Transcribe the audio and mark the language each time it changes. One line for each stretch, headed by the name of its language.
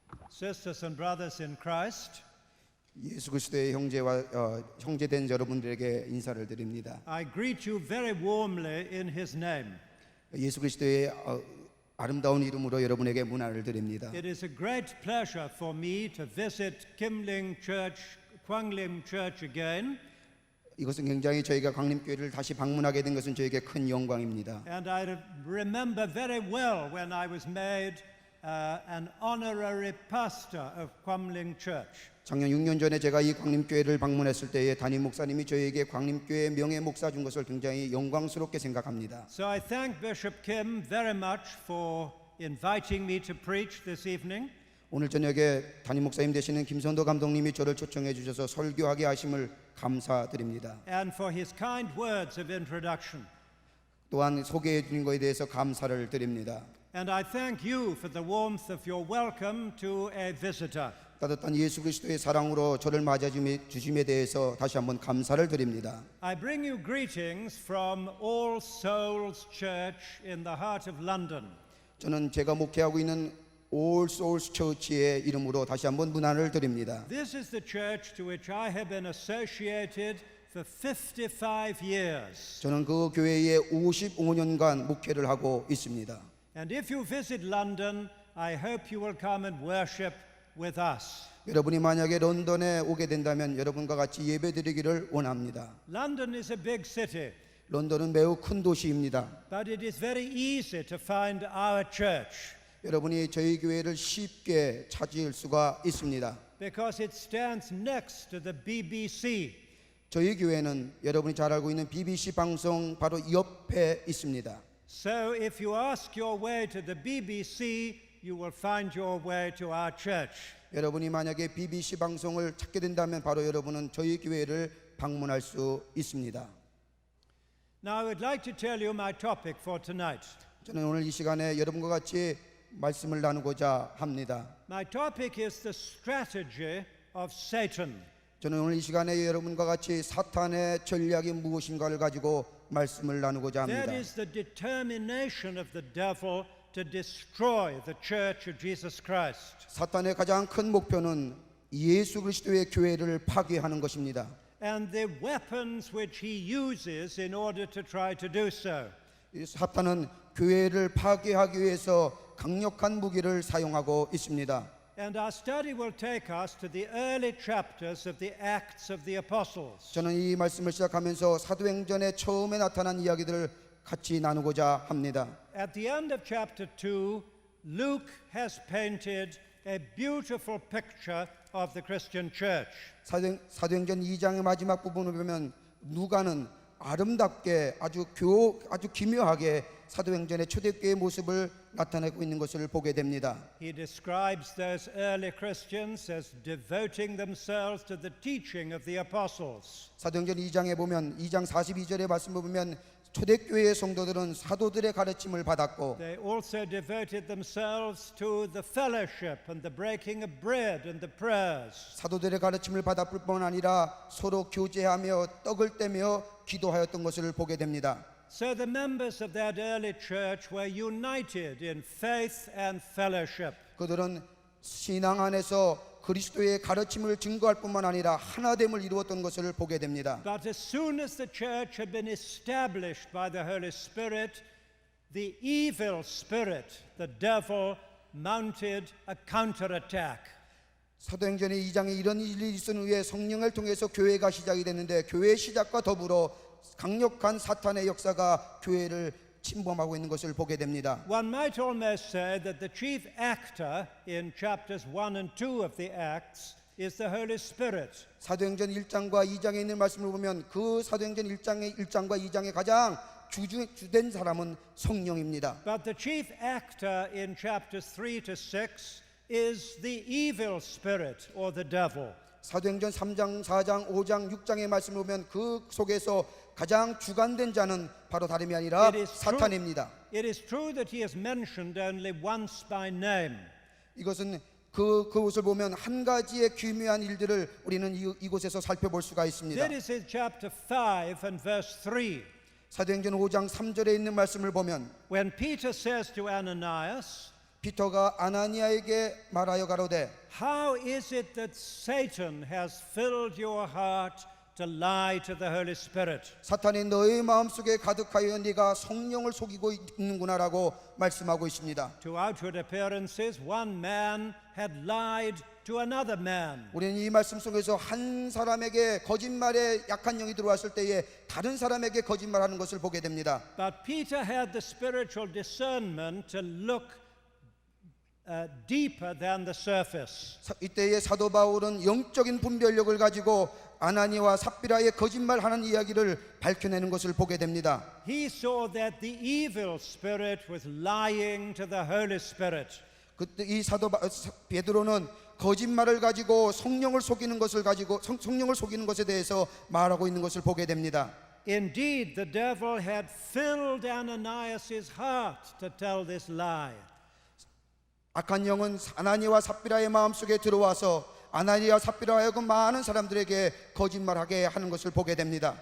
English: Sisters and brothers in Christ,
Korean: 예수 그리스도의 형제된 여러분들에게 인사를 드립니다.
English: I greet you very warmly in His name.
Korean: 예수 그리스도의 아름다운 이름으로 여러분에게 문안을 드립니다.
English: It is a great pleasure for me to visit Kimling Church, Kwanglim Church again.
Korean: 이것은 굉장히 저희가 광림교회를 다시 방문하게 된 것은 저에게 큰 영광입니다.
English: And I remember very well when I was made an honorary pastor of Kwamling Church.
Korean: 작년 6년 전에 제가 이 광림교회를 방문했을 때에 담임 목사님이 저에게 광림교회 명예 목사 준 것을 굉장히 영광스럽게 생각합니다.
English: So I thank Bishop Kim very much for inviting me to preach this evening.
Korean: 오늘 저녁에 담임 목사님 되시는 김선도 감독님이 저를 초청해 주셔서 설교하게 하심을 감사드립니다.
English: And for his kind words of introduction.
Korean: 또한 소개해 주신 것에 대해서 감사를 드립니다.
English: And I thank you for the warmth of your welcome to a visitor.
Korean: 따뜻한 예수 그리스도의 사랑으로 저를 맞아 주심에 대해서 다시 한번 감사를 드립니다.
English: I bring you greetings from All Souls Church in the heart of London.
Korean: 저는 제가 목회하고 있는 All Souls Church의 이름으로 다시 한번 문안을 드립니다.
English: This is the church to which I have been associated for 55 years.
Korean: 저는 그 교회에 55년간 목회를 하고 있습니다.
English: And if you visit London, I hope you will come and worship with us.
Korean: 여러분이 만약에 런던에 오게 된다면 여러분과 같이 예배드리기를 원합니다.
English: London is a big city,
Korean: 런던은 매우 큰 도시입니다.
English: but it is very easy to find our church
Korean: 여러분이 저희 교회를 쉽게 찾을 수가 있습니다.
English: because it stands next to the BBC.
Korean: 저희 교회는 여러분이 잘 알고 있는 BBC 방송 바로 옆에 있습니다.
English: So if you ask your way to the BBC, you will find your way to our church.
Korean: 여러분이 만약에 BBC 방송을 찾게 된다면 바로 여러분은 저희 교회를 방문할 수 있습니다.
English: Now I would like to tell you my topic for tonight.
Korean: 저는 오늘 이 시간에 여러분과 같이 말씀을 나누고자 합니다.
English: My topic is the strategy of Satan.
Korean: 저는 오늘 이 시간에 여러분과 같이 사탄의 전략이 무엇인가를 가지고 말씀을 나누고자 합니다.
English: That is the determination of the devil to destroy the church of Jesus Christ.
Korean: 사탄의 가장 큰 목표는 예수 그리스도의 교회를 파괴하는 것입니다.
English: And the weapons which he uses in order to try to do so.
Korean: 사탄은 교회를 파괴하기 위해서 강력한 무기를 사용하고 있습니다.
English: And our study will take us to the early chapters of the Acts of the Apostles.
Korean: 저는 이 말씀을 시작하면서 사도행전의 처음에 나타난 이야기들을 같이 나누고자 합니다.
English: At the end of chapter 2, Luke has painted a beautiful picture of the Christian church.
Korean: 사도행전 2장의 마지막 부분을 보면 누가는 아름답게 아주 기묘하게 사도행전의 초대교회의 모습을 나타내고 있는 것을 보게 됩니다.
English: He describes those early Christians as devoting themselves to the teaching of the apostles.
Korean: 사도행전 2장에 보면 2장 42절의 말씀을 보면 초대교회의 성도들은 사도들의 가르침을 받았고
English: They also devoted themselves to the fellowship and the breaking of bread and the prayers.
Korean: 사도들의 가르침을 받았을 뿐 아니라 서로 교제하며 떡을 떼며 기도하였던 것을 보게 됩니다.
English: So the members of that early church were united in faith and fellowship.
Korean: 그들은 신앙 안에서 그리스도의 가르침을 증거할 뿐만 아니라 하나됨을 이루었던 것을 보게 됩니다.
English: But as soon as the church had been established by the Holy Spirit, the evil spirit, the devil, mounted a counterattack.
Korean: 사도행전의 2장에 이런 일이 있은 후에 성령을 통해서 교회가 시작이 됐는데 교회의 시작과 더불어 강력한 사탄의 역사가 교회를 침범하고 있는 것을 보게 됩니다.
English: One might almost say that the chief actor in chapters 1 and 2 of the Acts is the Holy Spirit.
Korean: 사도행전 1장과 2장에 있는 말씀을 보면 그 사도행전 1장과 2장의 가장 주된 사람은 성령입니다.
English: But the chief actor in chapters 3 to 6 is the evil spirit or the devil.
Korean: 사도행전 3장, 4장, 5장, 6장의 말씀을 보면 그 속에서 가장 주관된 자는 바로 다름이 아니라 사탄입니다.
English: It is true that he is mentioned only once by name.
Korean: 이것은 그것을 보면 한 가지의 기묘한 일들을 우리는 이곳에서 살펴볼 수가 있습니다.
English: That is in chapter 5 and verse 3.
Korean: 사도행전 5장 3절에 있는 말씀을 보면
English: When Peter says to Ananias,
Korean: 피터가 아나니아에게 말하여 가로되
English: How is it that Satan has filled your heart to lie to the Holy Spirit?
Korean: 사탄이 너의 마음속에 가득하여 네가 성령을 속이고 있는구나라고 말씀하고 있습니다.
English: To outward appearances, one man had lied to another man.
Korean: 우리는 이 말씀 속에서 한 사람에게 거짓말에 약한 영이 들어왔을 때에 다른 사람에게 거짓말하는 것을 보게 됩니다.
English: But Peter had the spiritual discernment to look deeper than the surface.
Korean: 이때의 사도 바울은 영적인 분별력을 가지고 아나니와 삽비라의 거짓말하는 이야기를 밝혀내는 것을 보게 됩니다.
English: He saw that the evil spirit was lying to the Holy Spirit.
Korean: 그때 이 베드로는 거짓말을 가지고 성령을 속이는 것을 가지고 성령을 속이는 것에 대해서 말하고 있는 것을 보게 됩니다.
English: Indeed, the devil had filled Ananias' heart to tell this lie.
Korean: 악한 영은 아나니와 삽비라의 마음속에 들어와서 아나니와 삽비라 하여금 많은 사람들에게 거짓말하게 하는 것을 보게 됩니다.